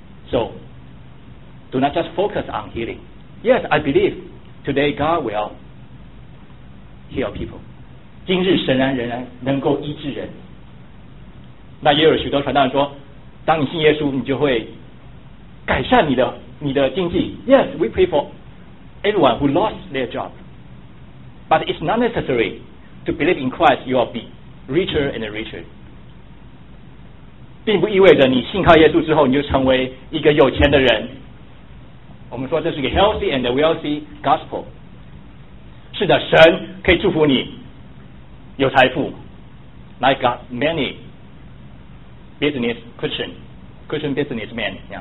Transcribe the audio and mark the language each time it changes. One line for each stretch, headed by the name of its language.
English: So do not just focus on healing. Yes, I believe. Today God will heal people.
Chinese: 今日神仍然能够医治人。那也有许多传道人说，当你信耶稣，你就会改善你的经济。
English: Yes, we pray for everyone who lost their job. But it's not necessary to believe in Christ, you will be richer and richer.
Chinese: 并不意味着你信靠耶稣之后，你就成为一个有钱的人。我们说这是一个
English: healthy and wealthy gospel.
Chinese: 是的，神可以祝福你有财富，
English: like God, many business Christian businessmen.